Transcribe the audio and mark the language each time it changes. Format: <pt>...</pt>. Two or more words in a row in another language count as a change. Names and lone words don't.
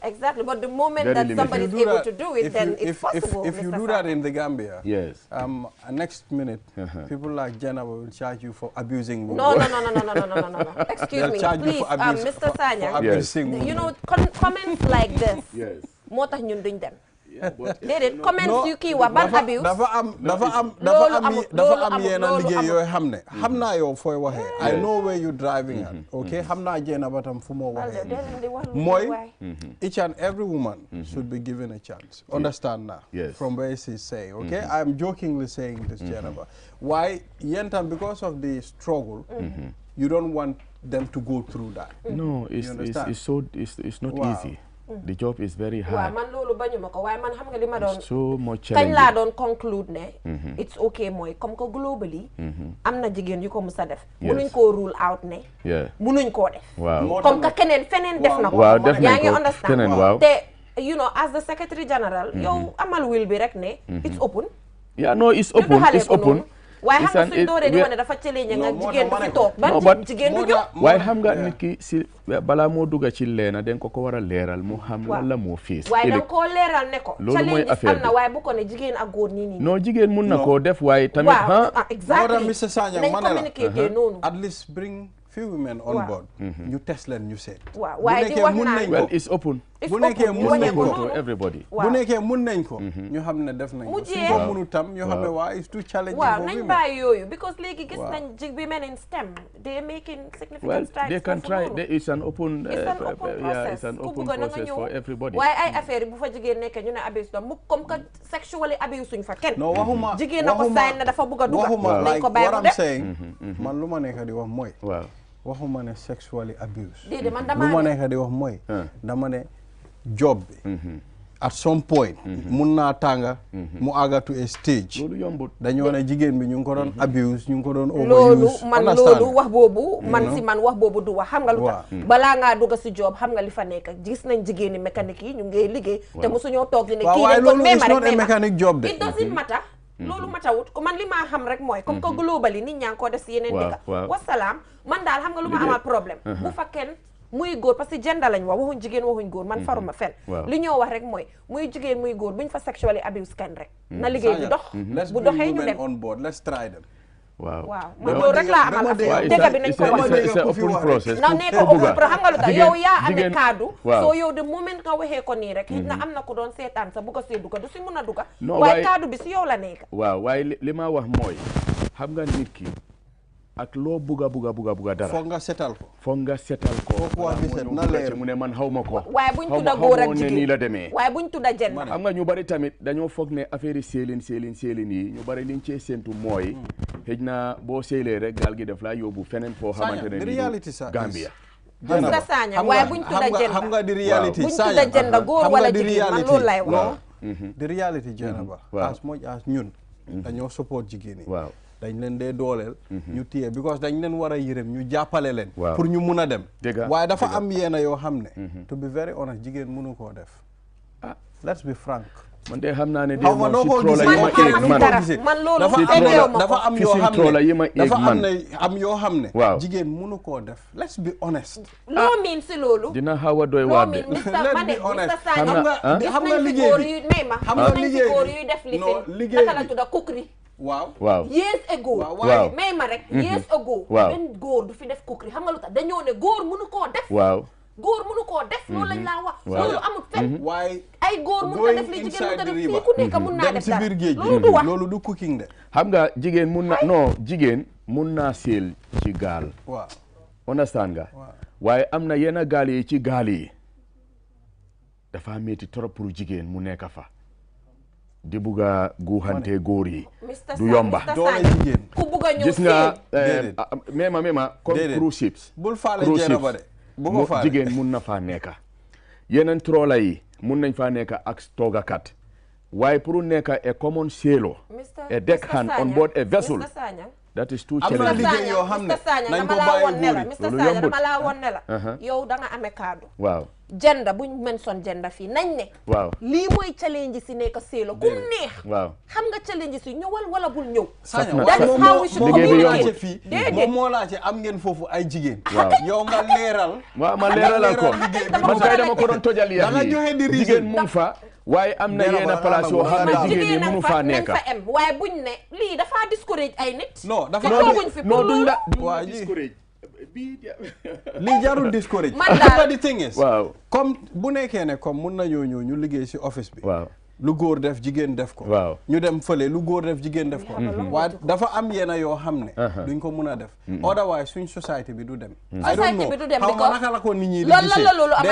<en>Exactly, but the moment Very that limited. somebody is able to do it, then it's possible. If you Mr. do that Sanya. in the Gambia, Yes. Next minute, people like Jenaba will charge you for abusing women. No. Excuse They'll me, charge you please, for abuse, Mr. Sanya. for abusing women. You know, comments like this. Yes.</en> <wo>moo tax ñun duñ dem.</wo> <en>Yeah, but</en> <wo>déedéet comments yu kii wax ban abuse. dafa am yenn liggéey yooyu xam ne xam naa yow fooy waxee.</wo> <en>I know where you driving at.</en> <wo>Okay, xam naa Jenaba tam fu moo waxee.</wo> <en>mooy each and every woman should be given a chance. Understand now? Yes. From where she's saying. Okay, I'm jokingly saying this, Jenaba. Why</en> <wo>yen tam</wo> <en>because of the struggle, you don't want them to go through that. No, it's not easy. The job is very hard.</en> <wo>waaw man loolu bañu ma ko waaye man xam nga li ma doon.</wo> <en>So much</en> <wo>kañ</wo> <en>challenging.</en> <wo>laa doon conclude ne.</wo> <en>it's okay</en> <wo>mooy</wo> <fr>comme que</fr> <wo>globally. am na jigéen yu ko mus a def. munuñ koo rule out ne. munuñ koo def. waaw</wo> <fr>comme que</fr> <wo>keneen feneen def na ko. waaw def yaa nañ ngi ko understand. keneen waaw.</wo> <en>te you know as the secretary general.</en> <wo>yow amal will bi rek ne.</wo> <en>it's open. Yeah, no, it's open. It's open.</en> <wo>waaye xam nga suñ dooree di wane dafa challenge nga jigéen du fi toog ban jigéen du jóg. waaye xam nga nit ki si balaa moo dugga ci leena den ko war a leeral mu xam lan la moo fiis. waaye danga koo leeral ne ko. loolu mooy affaire am na waaye bu ko ne jigéen ak góor nii. non jigéen mun na koo def waaye tamit. waaw exactly Mr. Sanyang nañ communiquer noonu.</wo> <en>at least bring few women on board.</en> <wo>ñu test leen ñu seet. waaw waaye di wax naa</wo> <en>well it's open.</en> <wo>bu nekkee mun nañ ko</wo> <en>to everybody.</en> <wo>bu nekkee mun nañ ko. ñu xam ne def nañ ko. su ko mënu tam ñu xam ne waa</wo> <en>it's too challenging.</en> <wo>waaw nañ bàyyi yooyu because léegi gis nañ</wo> <en>women in STEM they making significant strides. Well, they can try. It's an open. It's an open process for everybody.</en> <wo>waaye ay affaire bu fa jigéen nekkee ñu ne abuse doom mu</wo> <fr>comme que</fr> <en>sexually abuse</en> <wo>suñ fa kenn. non waxuma jigéen na ko sign na dafa bëgg a dugal. waxuma nañ</wo> <en>like</en> <wo>ko bàyyi</wo> <en>what</en> <wo>mu</wo> <en>I'm</en> <wo>def.</wo> <en>saying.</en> <wo>man lu ma nekk di wax mooy. waaw. waxuma ne</wo> <en>sexually abuse.</en> <wo>déedéet man lu ma damaa ne nekk di wax mooy. dama ne job bi.</wo> <en>at some point.</en> <wo>mun naa tànga. mu àgga</wo> <en>to a stage.</en> <wo>loolu yombut. dañoo ne jigéen bi ñu ngi ko doon abuse ñu ngi ko doon loolu overuse. man loolu wax boobu man si man wax boobu du wax xam nga lu tax balaa ngaa dugg si job xam nga li fa nekk gis nañ jigéeni mécanique yi ñu ngi liggéey te mosuñoo toog di ne kii dañ ko</wo> <en>it's not a mechanic job de. it doesn't matter</en> <wo>loolu matawut ko man li maa xam rek mooy</wo> <fr>comme que</fr> <wo>globally nit ñaa ngi ko def si yeneen dëkk wasalaam man daal xam nga lu ma amaat problème bu fa kenn muy góor</wo> <fr>parce que</fr> <wo>gender lañ wax waxuñ jigéen waxuñ góor man faruma fen li ñoo wax rek mooy muy jigéen muy góor buñ fa</wo> <en>sexually abuse</en> <wo>kenn rek na liggéey bi dox bu doxee ñu dem</wo> <en>on board let's try them.</en> <wo>waaw man loolu rek laa amal affaire dëgg bi nañ ko wax</wo> <en>it's a open process.</en> <wo>na ne ko</wo> <en>open pro</en> <wo>xam nga lu tax yow yaa amee kaddu soo yow de moment nga waxee ko nii rek na am na ko doon seetaan sa bu ko see duga du si mun a duga waaye kaddu bi si yow la nekk waaw waaye li ma wax mooy xam nga nit ki ak loo buga dara foog nga setal ko. foog nga setal ko. kooku wax bi set na leer mu ne man xaw ma ko. waaye buñ tudda góor ak jigéen nii la demee. waaye buñ tudda jenn. xam nga ñu bari tamit dañoo foog ne affaire yi seelin yi ñu bari liñ cee séentu mooy. xëj na boo seelee rek gaal gi def laa yóbbu feneen foo xamante ne nii Gambia. nga Sanyang waaye buñ tudda jenn xam nga di reality buñ tudda jenn góor wala jigéen man loolu lay wax. di reality Jenaba.</wo> <en>as much as</en> <wo>ñun. dañoo support jigéen yi. waaw. dañ leen dee dooleel ñu téye because dañ leen war a yërëm ñu jàppale leen pour ñu mun a dem waaye dafa am yeena yoo xam ne</wo> <en>to be very honest</en> <wo>jigéen mënu koo def</wo> <en>let's be frank.</en> <wo>man de xam naa ne de Xaw ma moom noo si ko trola gisee. yi ma eeg man man loolu dafa eggeewu ma dafa ko. am fi yoo si xam trola yi ma ne eeg dafa man am yoo xam ne. waaw jigéen mënu koo def.</wo> <en>let's be honest.</en> <wo>loo miin si loolu. dina xaw a doy loo waar de miin Mr.</wo> <en>Let's</en> <wo>ma ne</wo> <en>be honest.</en> <wo>Mr. Sagna xam nga gis liggéey nañ fi góor bi. yu may ma xam nga gis nañ fi liggéey góor bi. yuy def li Non, fi liggéey naka la bi. tudda kukri. waaw. waaw</wo> <en>years ago.</en> <wo>waaw. may ma rek</wo> <en>years ago.</en> <wo>waaw. benn góor du fi def kukri xam nga lu tax dañoo ne góor mënu koo def. waaw góor mënu koo def. loolu lañ laa wax. waaw. loolu amul fenn. waaye ay góor mun na def li jigéen mun na def fii ku nekk mun naa dem def si dara biir géej loolu du wax. loolu du cooking de. xam nga jigéen mun na non jigéen mun naa seel ci gaal waaw. understand nga waaw. waaye am na yenn gaal yi ci gaal yi dafa métti</wo> <fr>trop pour</fr> <wo>jigéen mu nekk fa di bugg a guuxante góor yi du yomba doole jigéen. ku bugg a ñëw gis nga Déedéet. mema comme Déedéet.</wo> <en>cruise ships</en> <wo>bul faale</wo> <en>cruise</en> <wo>jeena</wo> <en>ships</en> <wo>ba de. bu ko faale jigéen mun na faa nekk yeneen trola yi mun nañ faa nekk ak toogakat waaye pour nekk</wo> <en>a common sailor a deckhand on board a vessel</en> <wo>Mr. Sagna</wo> <en>that is too</en> <wo>Am na</wo> <en>challenging</en> <wo>liggéey yoo xam ne Mr. Sagna nañ dama ko laa bàyyi woon ne la góor yi. Mr. Loolu Sagna yombut. dama laa woon ne la yow da nga amee kaddu waaw gender buñ mention gender fii nañ ne waaw lii mooy challenge si nekk séelo ku neex waaw xam nga challenge si ñëwal wala bul ñëw Sagna</wo> <en>That is how we should</en> <wo>moom</wo> <en>communicate.</en> <wo>moo laajte fii Déedéet. moom moo laajte am ngeen foofu ay jigéen. waaw yow nga leeral. waaw ma leeralal ko liggéey bi. man kay dama ko doon tojal Da nga yi joxe di reason. jigéen mu ngi fa waaye am na Dara yenn ba place yoo xam ne dara ba jigéen ñi nañ mënu fa faa nañ nekk fa em waaye buñ ne lii dafaa discourage ay nit non dafa te tooguñ fi pour non duñ loolu la Waa duñ ji. discourage li jarul discourage. Man daal-</wo> <en>But the thing is.</en> <wo>waaw comme bu nekkee ne comme mun nañoo ñëw ñu liggéey si office bi. waaw lu góor def jigéen def ko. waaw ñu dem fële lu góor def jigéen def ko. waaye dafa am yenn yoo xam ne. duñ ko mun a def. otherwise suñ society bi du dem.</wo> <en>I don't Society know</en> <wo>bi du dem xaw ma</wo> <en>because</en> <wo>naka la ko nit ñi di loolu gisee. la loolu am na</wo>